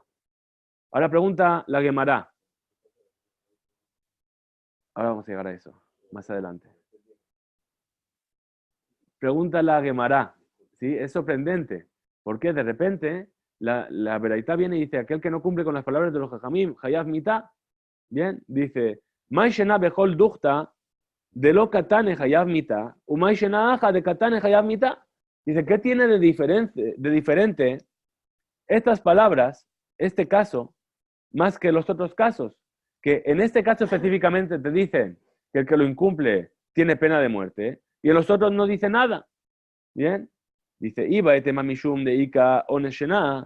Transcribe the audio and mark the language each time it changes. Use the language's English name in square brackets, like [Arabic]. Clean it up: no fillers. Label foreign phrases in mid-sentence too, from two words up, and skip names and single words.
[Spanish] Ahora pregunta la Gemara. Ahora vamos a llegar a eso, más adelante. Pregunta la Gemara, ¿sí? Es sorprendente, porque de repente la Beraitá viene y dice, aquel que no cumple con las palabras de los Jajamim, [Hebrew] חייב מיתה, [Spanish] bien, dice, [Aramaic] מאי שנא בכל דוכתא דלא קתני חייב מיתה ומאי שנא הכא דקתני חייב מיתה. [Spanish] Dice, ¿qué tiene de diferente estas palabras, este caso, más que los otros casos? Que en este caso específicamente te dicen que el que lo incumple tiene pena de muerte, y en los otros no dice nada. Bien, dice, [Aramaic] איבעית אימא משום דאיכא עונשא.